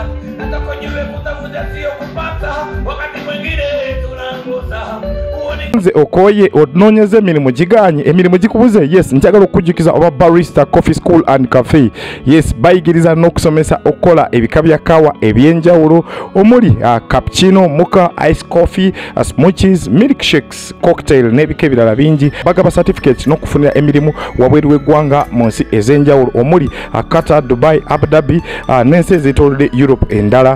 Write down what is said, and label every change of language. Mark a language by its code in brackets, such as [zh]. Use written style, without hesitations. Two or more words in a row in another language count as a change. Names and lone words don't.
[sw] Nataka niwe kutafuta sio kupata. Wakati mwingine tunangoza. [lg] Nze okoye ononyeze emirimu giganye emirimu gikubuze. Yes, njagala okujukiza oba [en] barista coffee school and cafe. [lg] Yes, bayigiriza n'okusomesa okola ebika bya kawa ebyenjawulo omuli [en] cappuccino, mocha, ice coffee, smoothies, milkshakes, cocktail [lg] n'ebika ebirala bingi. Bagaba certificate n'okufunira emirimu wabweru w'eggwanga mu nsi ez'enjawulo omuli Qatar, Dubai, Abu Dhabi n'ensi ez'etoolodde Europe endala.